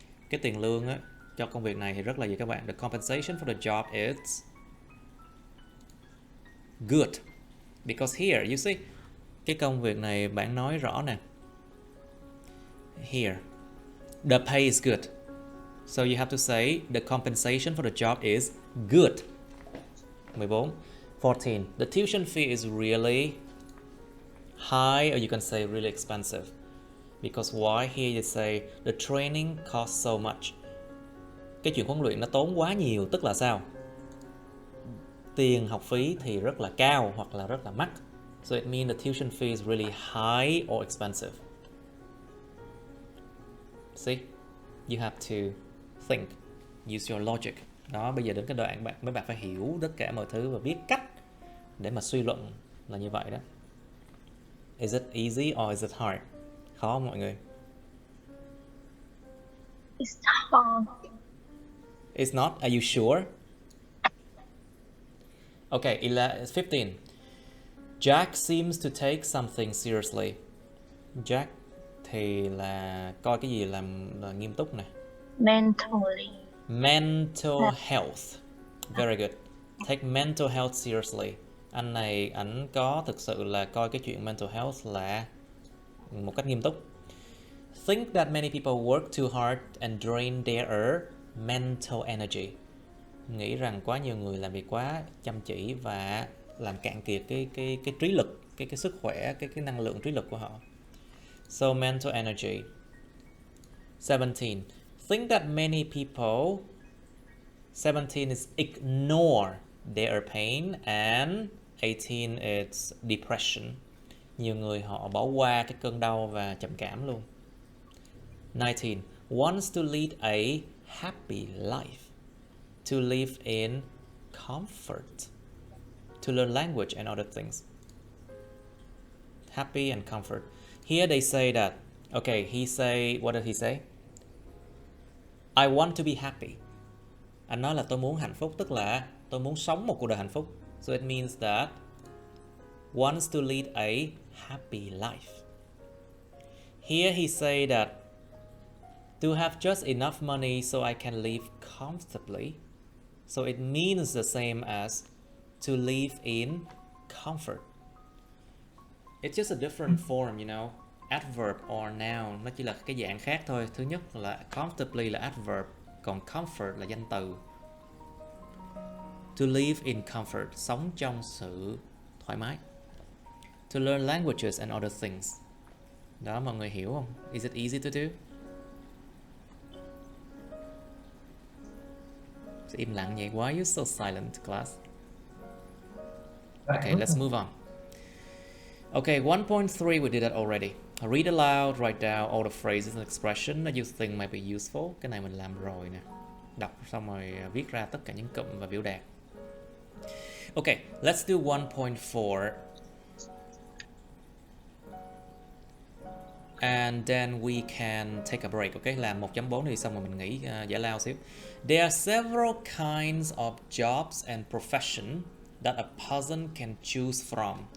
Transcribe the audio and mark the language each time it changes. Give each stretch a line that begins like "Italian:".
Vietnamese: Cái tiền lương á, cho công việc này thì rất là gì các bạn?
English: The compensation for the job is good. Because here, you see,
Vietnamese: cái công việc này bạn nói rõ nè.
English: Here, the pay is good. So you have to say the compensation for the job is good. 14. 14. The tuition fee is really high, or you can say really expensive. Because why? Here you say the training costs so much.
Vietnamese: Cái chuyện huấn luyện nó tốn quá nhiều, tức là sao? Tiền học phí thì rất là cao hoặc là rất là mắc.
English: So it means the tuition fee is really high or expensive. See? You have to think, use your logic.
Vietnamese: Đó, bây giờ đến cái đoạn mấy bạn phải hiểu tất cả mọi thứ và biết cách để mà suy luận là như vậy đó.
English: Is it easy or is it hard?
Vietnamese: Khó không mọi người?
English: It's hard. It's not. Are you sure? Okay, 15. Jack seems to take something seriously.
Vietnamese: Jack thì là coi cái gì là nghiêm túc này.
English: Mentally. Mental health. Very good. Take mental health seriously.
Vietnamese: Anh này, ảnh có thực sự là coi cái chuyện mental health là một cách nghiêm túc.
English: Think that many people work too hard and drain their mental energy.
Vietnamese: Nghĩ rằng quá nhiều người làm việc quá chăm chỉ và làm cạn kiệt cái trí lực, cái sức khỏe, cái năng lượng trí lực của họ.
English: So mental energy. 17. Think that many people 17 is ignore their pain and 18 is depression.
Vietnamese: Nhiều người họ bỏ qua cái cơn đau và trầm cảm luôn.
English: 19. Wants to lead a happy life. To live in comfort. To learn language and other things. Happy and comfort. Here they say that, okay, what did he say? I want to be happy.
Vietnamese: Anh nói là tôi muốn hạnh phúc, tức là tôi muốn sống một cuộc đời hạnh phúc.
English: So it means that wants to lead a happy life. Here he say that to have just enough money so I can live comfortably. So it means the same as to live in comfort. It's just a different form, you know. Adverb or noun,
Vietnamese: nó chỉ là cái dạng khác thôi. Thứ nhất là comfortably là adverb, còn comfort là danh từ.
English: To live in comfort,
Vietnamese: sống trong sự thoải mái.
English: To learn languages and other things.
Vietnamese: Đó, mọi người hiểu không?
English: Is it easy to do?
Vietnamese: Im lặng vậy,
English: why are you so silent, class? Okay, let's move on. Okay, 1.3, we did that already. Read aloud, write down all the phrases and expressions that you think might be useful.
Vietnamese: Cái này mình làm rồi nè. Đọc xong rồi viết ra tất cả những cụm và biểu đạt.
English: Okay, let's do 1.4. And then we can take a break. Okay,
Vietnamese: làm 1.4 thì xong rồi mình nghỉ giải lao xíu.
English: There are several kinds of jobs and profession that a person can choose from.